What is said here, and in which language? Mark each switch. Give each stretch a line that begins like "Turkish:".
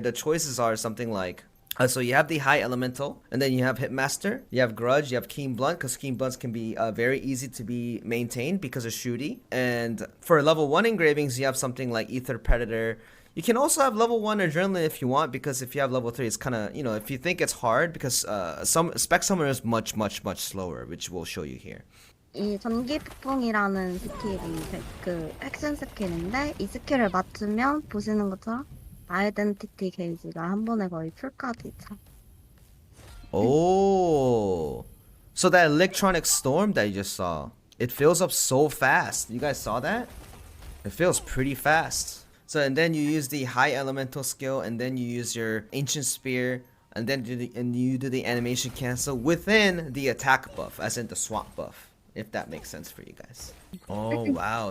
English: The choices are something like. So you have the high elemental, and then you have hitmaster, you have grudge, you have keen blunt, because keen blunts can be very easy to be maintained because of Shurdi. And for level 1 engravings, you have something like ether predator. You can also have level 1 adrenaline if you want, because if you have level 3, it's kind of, if you think it's hard, because some Spec Summoner is much slower, which we'll show you here.
Korean: 이 전기 폭풍이라는 스킬이 그 액션 스킬인데 이 스킬을 맞추면 보시는 것처럼 아이덴티티 게이지가 한 번에 거의 풀까지 차.
English: Oh, so that electronic storm that you just saw, it fills up so fast. You guys saw that? It fills pretty fast. So and then you use the high elemental skill, and then you use your ancient spear, and then you do the animation cancel within the attack buff, as in the swamp buff, if that makes sense for you guys. Oh wow.